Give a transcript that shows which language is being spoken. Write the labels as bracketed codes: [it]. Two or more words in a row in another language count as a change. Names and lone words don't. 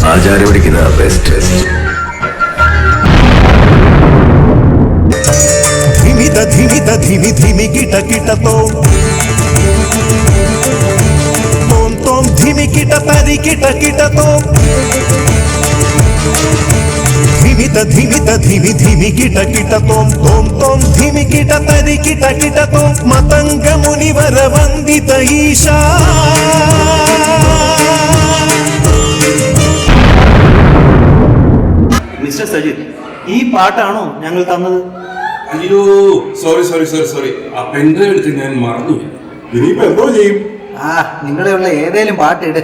[ml] പിള്ളേർ പഠിക്കുന്ന ബെസ്റ്റ്. धिमी धिमी गिट गिट तोम धिमी गिट तरी गिट गिट धिमी धिमी गिट गिट तोम धिमी गिट तरी गिट गिट [sa] मतंग मुनिवर वंदित ईशा. [ml] മിസ്റ്റർ സജിത്, ഈ പാട്ടാണോ ഞങ്ങൾ തന്നത്? അയ്യോ, സോറി. ആ പെൻഡ്രൈവ് എടുത്ത് ഞാൻ മറന്നു. ഇനിയിപ്പോ എന്തോ ചെയ്യും? നിങ്ങളുള്ള ഏതേലും പാട്ടിട്.